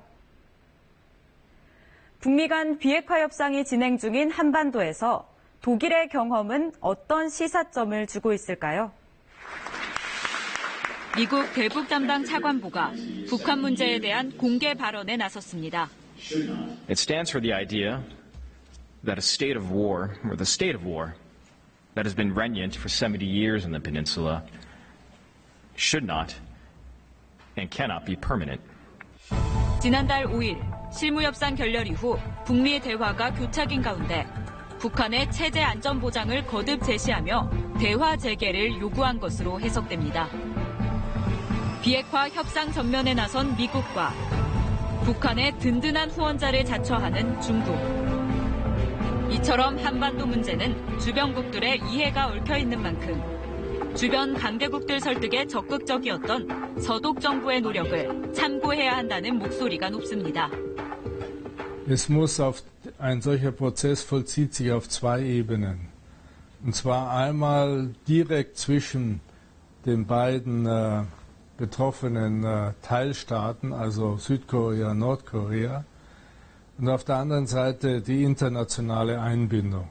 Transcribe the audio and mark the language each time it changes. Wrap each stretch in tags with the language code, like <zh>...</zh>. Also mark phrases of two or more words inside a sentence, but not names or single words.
<ko>북미 간 비핵화 협상이 진행 중인 한반도에서 독일의 경험은 어떤 시사점을 주고 있을까요? 미국 대북 담당 차관보가 북한 문제에 대한 공개 발언에 나섰습니다.</ko> <en>It stands for the idea that a state of war, or the state of war, that has been regnant for 70 years in the peninsula should not and cannot be permanent.</en> <ko>지난달 5일 실무협상 결렬 이후 북미 대화가 교착인 가운데 북한의 체제 안전 보장을 거듭 제시하며 대화 재개를 요구한 것으로 해석됩니다. 비핵화 협상 전면에 나선 미국과 북한의 든든한 후원자를 자처하는 중국. 이처럼 한반도 문제는 주변국들의 이해가 얽혀있는 만큼 주변 강대국들 설득에 적극적이었던 서독 정부의 노력을 참고해야 한다는 목소리가 높습니다.</ko> <de>Ein solcher Prozess vollzieht sich auf zwei Ebenen. Und zwar einmal direkt zwischen den beiden betroffenen Teilstaaten, also Südkorea und Nordkorea, und auf der anderen Seite die internationale Einbindung.</de>